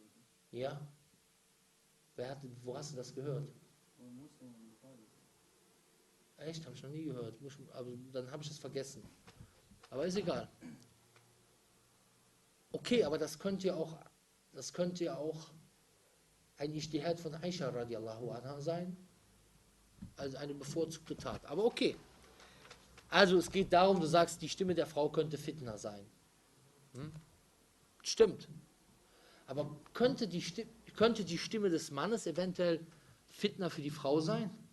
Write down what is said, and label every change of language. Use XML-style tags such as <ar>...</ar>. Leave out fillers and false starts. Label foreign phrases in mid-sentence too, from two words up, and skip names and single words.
<de>Ja? Wo hast du das gehört? Echt? Habe ich noch nie gehört. Aber dann habe ich es vergessen. Aber ist egal. Okay, aber das könnte ja auch ein Ijtihad von Aisha</de> <ar>رضي الله عنها</ar> <de>sein. Also eine bevorzugte Tat. Aber okay. Also es geht darum, du sagst, die Stimme der Frau könnte Fitna sein. Stimmt. Aber könnte die Stimme des Mannes eventuell Fitna für die Frau sein?</de>